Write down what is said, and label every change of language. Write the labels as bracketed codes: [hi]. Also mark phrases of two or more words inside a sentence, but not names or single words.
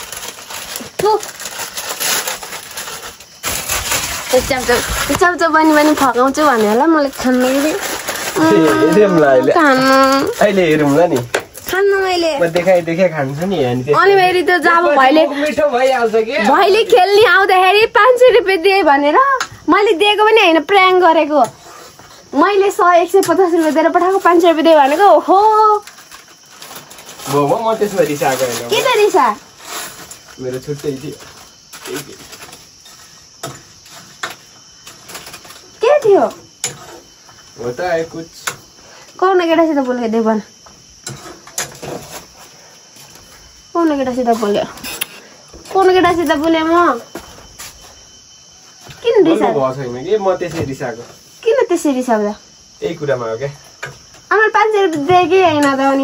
[ne] चाउचाउ पनि फकाउँछु भने होला मलाई खानु अनि फेरि त जब भैले खेल्ने आउँदाखेरि 500 रुपियाँ दिए भनेर मैले दिएको पनि होइन प्र्याङ गरेको मैले 150 रुपियाँ दिएर पठाएको 500 रुपियाँ दिए भनेको हो म त्यसमा रिसाएको हैन के त रिसा मेरो छुट्टै थियो के थियो [hi] होता है कुछ [ne] कौन केटासित बोलेको देव भन कौन केटासित बोल्यो म किन रिसाएको छैन कि म त्यसै रिसाएको किन त्यसरी रिसाउँदा यही कुरामा हो क्या अनि 500 रुपियाँ दिएकै होइन त अनि